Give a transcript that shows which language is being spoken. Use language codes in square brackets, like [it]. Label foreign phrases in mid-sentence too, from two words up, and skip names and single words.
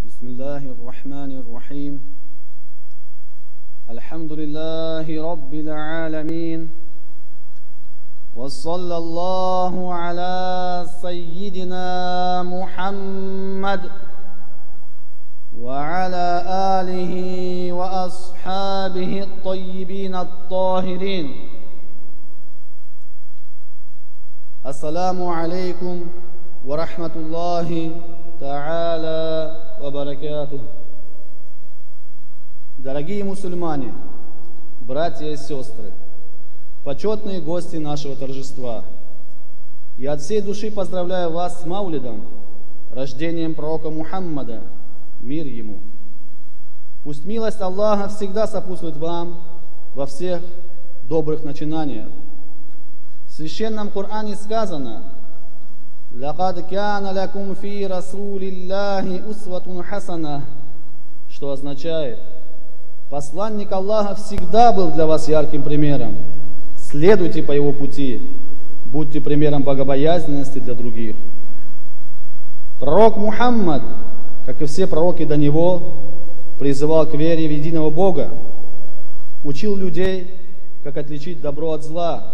[ar] بسم الله الرحمن الرحيم الحمد لله رب العالمين وصلى الله على سيدنا محمد وعلى آله وأصحابه الطيبين الطاهرين. السلام عليكم ورحمة الله تعالى وبركاته. [ru] Дорогие мусульмане, братья и сестры, почетные гости нашего торжества, я от всей души поздравляю вас с Маулидом, рождением пророка Мухаммада, мир ему. Пусть милость Аллаха всегда сопутствует вам во всех добрых начинаниях. В Священном Коране сказано: [ar] «لقد كان لكم في رسول الله أسوة حسنة», [ru] что означает: посланник Аллаха всегда был для вас ярким примером. Следуйте по его пути, будьте примером богобоязненности для других. Пророк Мухаммад, как и все пророки до него, призывал к вере в единого Бога, учил людей, как отличить добро от зла.